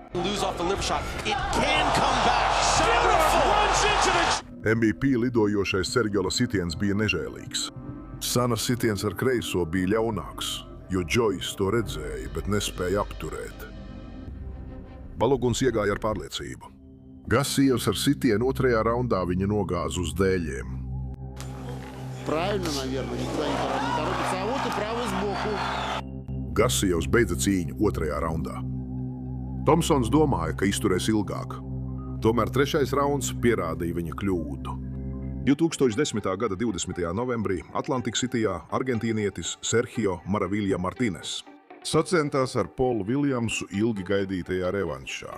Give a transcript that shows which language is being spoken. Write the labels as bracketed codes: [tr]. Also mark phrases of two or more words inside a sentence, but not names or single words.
[lv] MVP lidojošais ceļgala sitiens bija nežēlīgs. Sana sitiens ar kreiso bija ļaunāks, jo Džojs to redzēja, bet nespēja apturēt. Baloguns iegāja ar pārliecību. Gassijevs ar sitienu otrajā raundā viņa nogāza uz dēļiem. [ru] Правильно, наверное, никуда не торопится. А вот и правый сбоку. [lv] Gassijevs beidza cīņu otrajā raundā. Tomsons domāja, ka izturēs ilgāk. Tomēr trešais rauns pierādīja viņa kļūdu. 2010. gada 20. novembrī Atlantic Cityjā argentīnietis Sergio Maravilla Martínez sacentās ar Polu Viljamsu ilgi gaidītajā revanšā.